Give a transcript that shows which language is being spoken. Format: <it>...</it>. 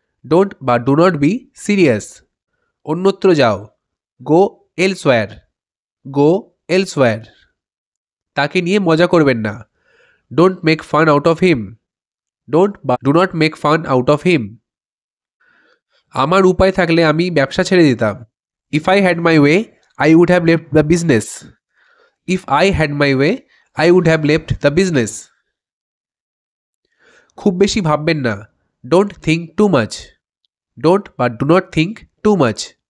<en>Don't বা do not be serious.</en> <bn>অন্যত্র যাও।</bn> <en>Go elsewhere. Go elsewhere.</en> <bn>তাকে নিয়ে মজা করবেন না।</bn> <en>Don't make fun out of him. Don't বা do not make fun out of him.</en> <bn>আমার উপায় থাকলে আমি ব্যবসা ছেড়ে দিতাম।</bn> <en>If I had my way, I would have left the business. If I had my way, I would have left the business.</en> <bn>খুব বেশি ভাববেন না।</bn> <en>Don't think too much. Don't বা do not think too much.</en>